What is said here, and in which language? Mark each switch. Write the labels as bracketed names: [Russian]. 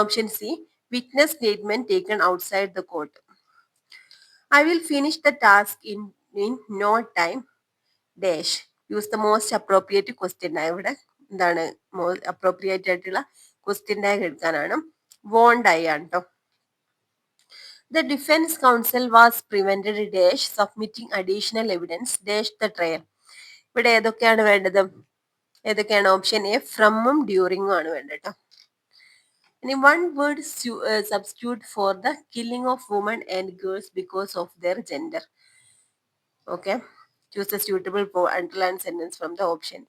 [English] Option C, witness statement taken outside the court. I will finish the task in no time dash. Use the most appropriate question. [Malayalam] ഇവിടെ എന്താണ് appropriate ആയിട്ടുള്ള question tag എടുക്കാനാണ്. [English] won't I [Malayalam] ആണ് കേട്ടോ. [English] The defense counsel was prevented dash submitting additional evidence dash the trial. [Malayalam] ഇവിടെ ഏതൊക്കെയാണ് വേണ്ടത്? ഏതൊക്കെയാണ്? [English] option A, [Malayalam] ഫ്രമും ഡ്യൂറിങ്ങും ആണ് വേണ്ടത് കേട്ടോ. [English] ഇനി one word substitute for the killing of woman and girls because of their gender. Okay, choose the suitable underline sentence from the option.